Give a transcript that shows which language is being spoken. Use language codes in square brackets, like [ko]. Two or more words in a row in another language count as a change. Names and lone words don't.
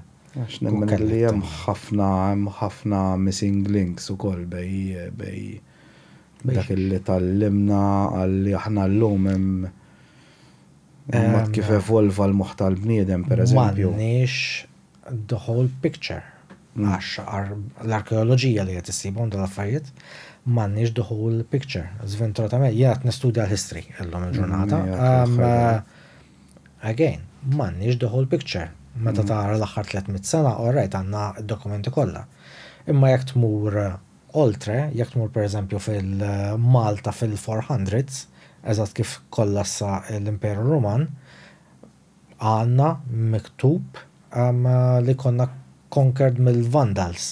[mt] għax nemmen li hemm ħafna [en] missing links [mt] ukoll bej dak li tallimna għalli aħna llum hemm kif evolva l-moħħ tal-bniedem pereżempju. [en] M'għandniex the whole picture. [mt] Għax l-arkeoloġija li qed issibhom dal-affarijiet m'għandniex [en] the whole picture. [mt] Żventuratament jien qed nistudja l-history illum il-ġurnata. [en] Again, m'għandniex the whole picture. [mt] Meta tara l-aħħar 300 sena, alright għandna d-dokumenti kollha. Imma jekk tmur oltre, jekk tmur pereżempju fil-Malta fil-400s, eżatt kif kollassa l-Imperu Roman, għandna miktub li konna conquered mill-Vandals.